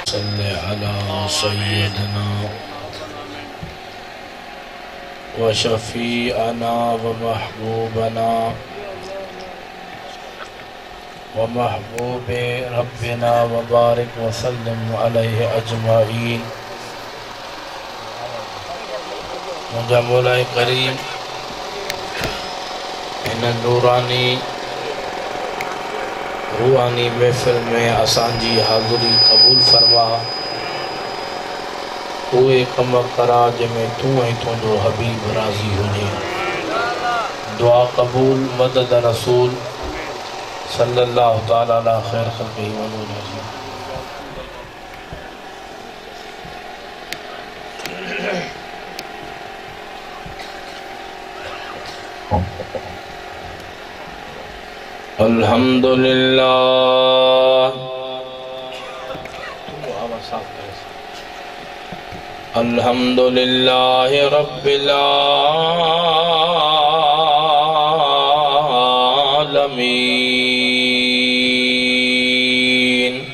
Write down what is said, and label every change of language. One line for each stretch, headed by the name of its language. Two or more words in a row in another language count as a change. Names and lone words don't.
Arabic: صل على سيدنا وشفيعنا ومحبوبنا ومحبوب ربنا وبارك وسلم عليه أجمعين.
Sindhi: मुंहिंजा मौलाए करीम इन नूरानी रूहानी महफ़िल में असांजी हाज़ुरी क़बूल फरमा। उहे कम करा जंहिंमें तूं ऐं तुंहिंजो हबीब राज़ी हुजे। दुआ क़बूल मदद रसूल
Arabic: صلى الله تعالى على خير خلقه ونوره. الحمد لله الحمد لله رب العالمين.